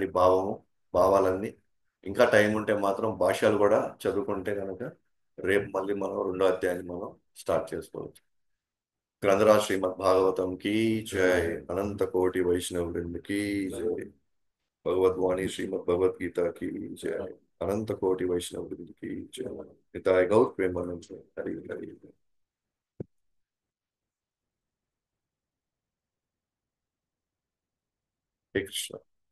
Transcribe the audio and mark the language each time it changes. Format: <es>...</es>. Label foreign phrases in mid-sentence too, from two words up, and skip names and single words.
<te>భావాలన్నీ. ఇంకా టైం ఉంటే మాత్రం భాష్యాలు కూడా చదువుకుంటే కనుక రేపు మళ్ళీ మనం రెండో అధ్యాయాన్ని మనం స్టార్ట్ చేసుకోవచ్చు.</te> <hi>ग्रंथराज श्रीमद् भागवतम् की जय. अनंत कोटि वैष्णव वृंद की जय. भगवद्वाणी श्रीमद् भगवद्गीता की जय. अनंत कोटि वैष्णव वृंद की जय. निताय गौर प्रेमानंद हरि हरि. हरे कृष्ण.</hi>